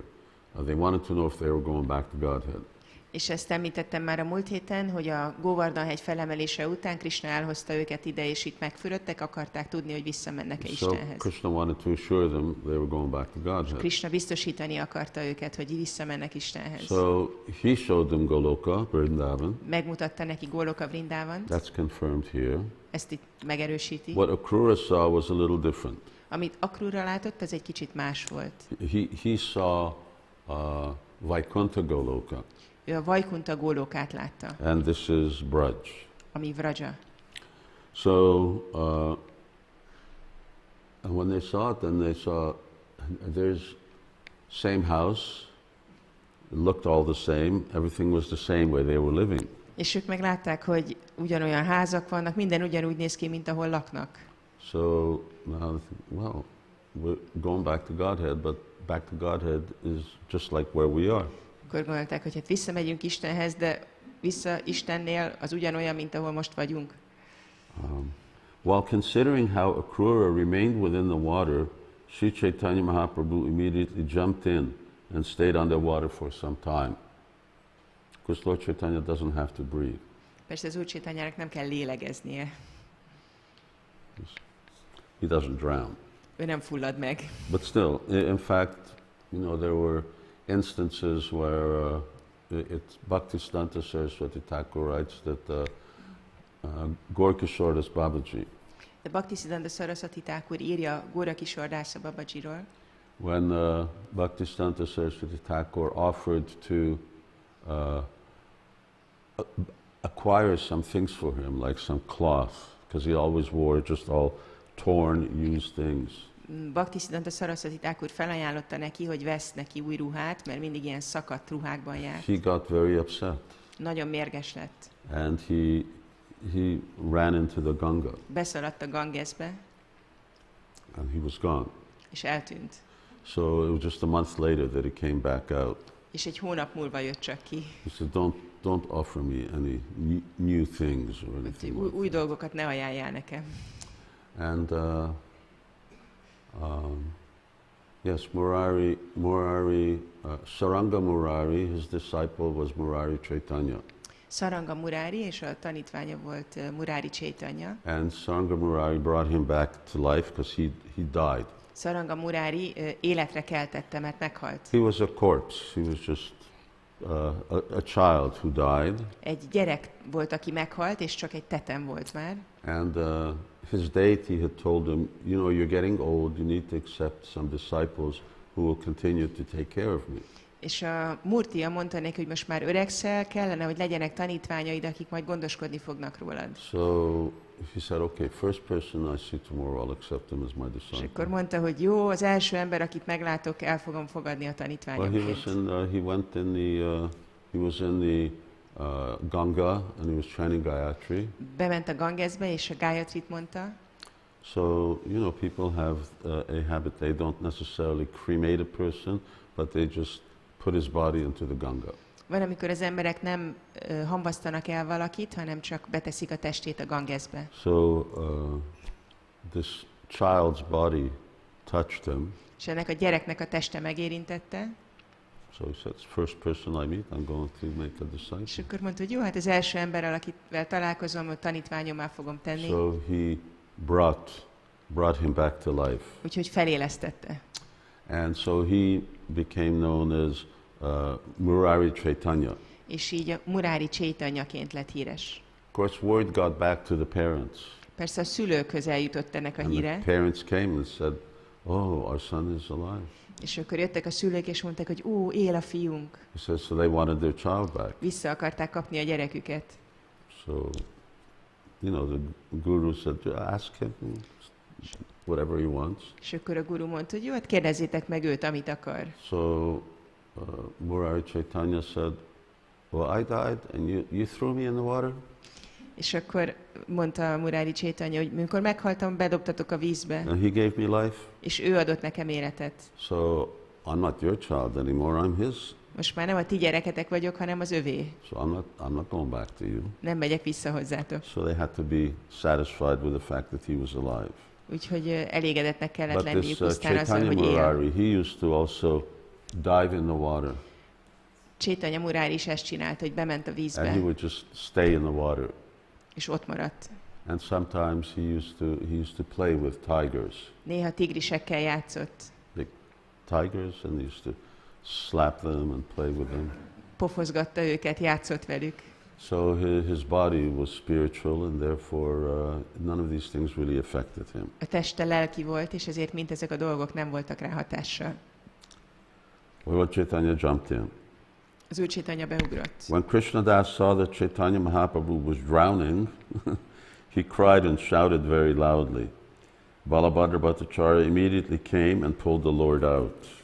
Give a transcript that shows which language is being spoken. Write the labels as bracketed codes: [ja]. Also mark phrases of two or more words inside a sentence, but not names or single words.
[en] They wanted to know if they were going back to Godhead. [hu] És ezt említettem már a múlt héten, hogy a Govardhan hegy felemelése után Krishna elhozta őket ide, és itt megfürödtek, akarták tudni, hogy visszamennek-e So Istenhez. [en] Krishna wanted to assure them they were going back to Godhead. [hu] Krishna biztosítani akarta őket, hogy visszamennek Istenhez. [en] So he showed them Goloka, Vṛndāvana. [hu] Megmutatta neki Goloka Vṛndāvant, [en] That's confirmed here. [hu] ezt itt megerősíti. [en] What Akrura saw was a little different. [hu] Amit Akrura látott, az egy kicsit más volt. [en] He saw Vaikuntha Goloka, [hu] Ő a Vaikunta Gólokát látta, [en] and this is Braj. [hu] ami Vraja. [en] So, and when they saw it, then they saw there's same house, it looked all the same, everything was the same way they were living. [hu] És ők meglátták, hogy ugyanolyan házak vannak, minden ugyanúgy néz ki, mint ahol laknak. [en] So now, well, we're going back to Godhead, but back to Godhead is just like where we are. [hu] Akkor gondolták, hogy hát visszamegyünk Istenhez, de vissza Istennél az ugyanolyan, mint ahol most vagyunk. [en] While considering how Akrura remained within the water, Sri Chaitanya Mahaprabhu immediately jumped in and stayed underwater for some time. Of course, Lord Chaitanya doesn't have to breathe. [hu] Persze az Úr Chaitanyának nem kell lélegeznie. [en] He doesn't drown. [hu] Ő nem fullad meg. [en] But still, in fact, you know, there were instances where Bhaktisiddhanta Saraswati Thakur writes that Gorkishore Das Babaji, [hu] De Bhaktisiddhanta Saraswati Thakur írja Górakishore Das Babajiról, [en] when Bhaktisiddhanta Saraswati Thakur offered to acquire some things for him, like some cloth, because he always wore just all torn, used things. [hu] Bhaktisiddhanta Saraswati Thakur felajánlotta neki, hogy vesz neki új ruhát, mert mindig ilyen szakadt ruhákban járt. [en] He got very upset, [hu] Nagyon mérges lett. [en] and he ran into the Ganga, [hu] Beszaladt a Gangesbe, [en] and he was gone. [hu] és eltűnt. [en] So it was just a month later that he came back out. [hu] És egy hónap múlva jött csak ki. [en] He said, don't offer me any new things or anything like [hu] Új dolgokat ne ajánljál nekem. [en] that. And yes, Saranga Murari, his disciple was Murari Caitanya. [hu] Saranga Murari, és a tanítványa volt Murari Chaitanya. [en] And Saranga Murari brought him back to life because he died. [hu] Saranga Murari életre keltette, mert meghalt. [en] He was a corpse. He was just a child who died. [hu] Egy gyerek volt, aki meghalt, és csak egy tetem volt már. [en] And his deity had told him, you know, you're getting old, you need to accept some disciples who will continue to take care of me. [hu] És a Murtia mondta neki, hogy most már öregszel, kellene, hogy legyenek tanítványaid, akik majd gondoskodni fognak rólad. [en] So he said, okay, first person I see tomorrow, I'll accept him as my [hu] És disciple. akkor mondta, hogy jó, az első ember, akit meglátok, el fogom fogadni a Well, tanítványomként. [en] he was in the Ganga and he was chanting Gayatri. [hu] Bement a Gangesbe, és a Gayatrit mondta. [en] So, you know, people have a habit, they don't necessarily cremate a person, but they just put his body into the Ganga. [hu] Van, amikor az emberek nem hamvasztanak el valakit, hanem csak beteszik a testét a Gangesbe. [en] So, this child's body touched him. [hu] És ennek a gyereknek a teste megérintette. [en] So he said, first person I meet, I'm going to make a disciple. [hu] És akkor mondta, hogy jó, hát az első emberrel, akivel találkozom, hogy tanítványommá fogom tenni. [en] So he brought him back to life. [hu] Úgyhogy felélesztette. [en] And so he became known as Murari Caitanya. [hu] És így a Murari Caitanyaként lett híres. [en] Of course, word got back to the parents. [hu] Persze a szülőkhöz eljutott ennek a And híre. [en] the parents came and said, oh, our son is alive. [hu] És akkor jöttek a szülők, és mondták, hogy él a fiunk. [en] He says, so they wanted their child back. [hu] Vissza akarták kapni a gyereküket. [en] So, you know, the guru said, ask him whatever he wants. [hu] És akkor a guru mondta, hogy jó, hát kérdezzétek meg őt, amit akar. [en] So Murari Caitanya said, well, I died and you threw me in the water? [hu] És akkor mondta Murari Caitanya, hogy amikor meghaltam, bedobtatok a vízbe, [en] And he gave me life? [hu] és ő adott nekem életet. [en] So I'm not your child anymore, I'm his. [hu] Most már nem a ti gyereketek vagyok, hanem az övé. [en] So I'm not going back to you. [hu] Nem megyek vissza hozzátok. [en] So they had to be satisfied with the fact that he was alive. [hu] Úgyhogy elégedetnek kellett But lenniük this pusztán azzal, Caitanya hogy él. Murari, [en] he used to also dive in the water. [hu] Caitanya Murari is ezt csinálta, hogy bement a [en] And he [hu] vízbe, [en] would just stay in the water. [hu] és ott maradt. [en] And sometimes he used to play with tigers. [hu] Néha tigrisekkel játszott. [en] Big tigers, and he used to slap them and play with them. [hu] Pofozgatta őket, játszott velük. [en] So his body was spiritual, and therefore none of these things really affected him. [hu] A teste lelki volt, és ezért mindezek a dolgok nem voltak rá hatással. [en] Well, Lord Chaitanya jumped in. [hu] Az Úr Chaitanya beugrott. [en] When Krishna Das saw that Chaitanya Mahaprabhu was drowning, he cried and shouted very loudly. Balabhadra Bhattacharya immediately came and pulled the Lord out.